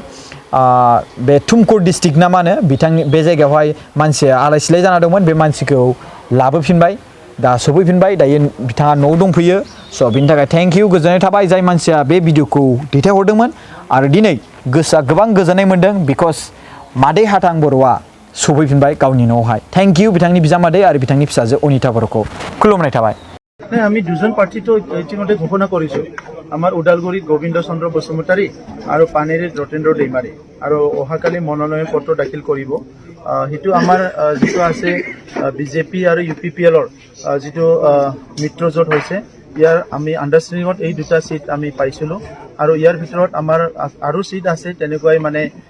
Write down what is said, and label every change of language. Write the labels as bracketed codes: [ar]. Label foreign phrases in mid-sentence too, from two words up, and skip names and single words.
[brx] बे तुमकुर डिस्ट्रिक्ट ना मा होनो बिथांनि बे जायगायावहाय मानसिया आलाय सिलाय जाना दंमोन बे मानसिखौ लाबोफिनबाय दा सफैफिनबाय दायो बिथाङा न'आव दंफैयो स' बिनि थाखाय [en] thank you [brx] गोजोननाय थाबाय जाय मानसिया बे भिडिअखौ दैथायहरदोंमोन आरो दिनै गोसोआ गोबां गोजोननाय मोन्दों बिकज मादै हाथां बर'आ सफैफिनबाय गावनि न'आवहाय [en] thank you [brx] बिथांनि बिजामादै आरो बिथांनि फिसाजो अनिता बर'खौ खुलुमनाय थाबाय [as] নাই আমি দুজন প্ৰাৰ্থীটো ইতিমধ্যে ঘোষণা কৰিছোঁ আমাৰ ওদালগুৰিত গোবিন্দ চন্দ্ৰ বসুমতাৰী আৰু পানেৰীত ৰতেন্দ্ৰ দৈমাৰী আৰু অহাকালি মনোনয়ন পত্ৰ দাখিল কৰিব সেইটো আমাৰ যিটো আছে বিজেপি আৰু UPPLৰ যিটো মিত্ৰজোঁট হৈছে ইয়াৰ আমি আণ্ডাৰষ্টেণ্ডিঙত এই দুটা সিট আমি পাইছিলোঁ আৰু ইয়াৰ ভিতৰত আমাৰ আৰু সিট আছে তেনেকুৱাই মানে